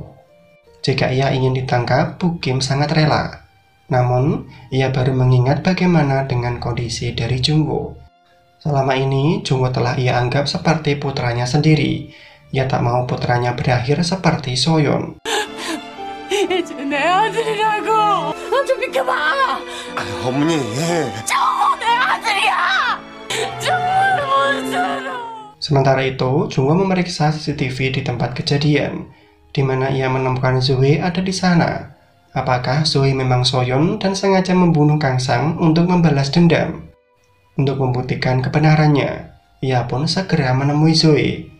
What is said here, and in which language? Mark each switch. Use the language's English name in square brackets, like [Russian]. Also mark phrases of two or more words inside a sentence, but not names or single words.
[Indonesian] Jika ia ingin ditangkap, Bu Kim sangat rela. Namun, ia baru mengingat bagaimana dengan kondisi dari Jungwoo. Selama ini, Jungwoo telah ia anggap seperti putranya sendiri. Ia tak mau putranya berakhir seperti Soyeon. [Korean] 이제 내 아들이라고. 좀 비켜봐. 어머니. 정우 내 아들이야. 정우를 못 살아. [Indonesian] Sementara itu, Jungwoo memeriksa CCTV di tempat kejadian, di mana ia menemukan Zoe ada di sana. Apakah Zoe memang Soyeon dan sengaja membunuh Kang Sang untuk membalas dendam? Untuk membuktikan kebenarannya, ia pun segera menemui Zoe.